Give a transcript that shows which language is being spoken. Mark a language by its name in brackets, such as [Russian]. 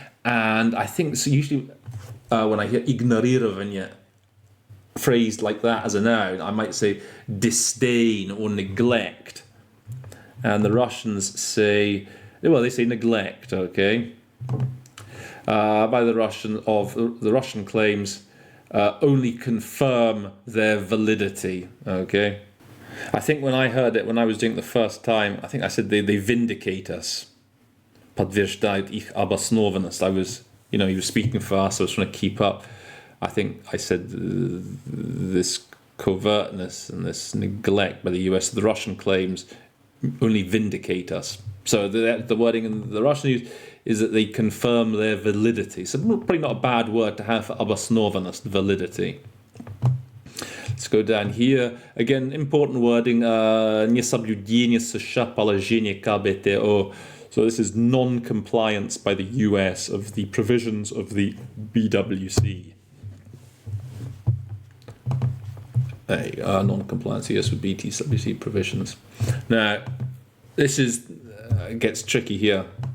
[English] And I think so. Usually, when I hear ignorирование phrased like that as a noun, I might say disdain or neglect, and the Russians say, well, they say neglect. Okay, by the Russian claims only confirm their validity. Okay, I think when I heard it, when I was doing it the first time, I think I said they vindicate us. [Russian] Подтверждают их обоснованность. [English] I was, you know, he was speaking fast, so I was trying to keep up. I think I said this covertness and this neglect by the US, the Russian claims only vindicate us. So the wording in the Russian use is that they confirm their validity. So probably not a bad word to have for обоснованность, validity. Let's go down here. Again, important wording, [Russian] несоблюдение США положения КБТО. [English] So this is non-compliance by the US of the provisions of the BWC. Non-compliance, yes, with BWC provisions. Now, this gets tricky here.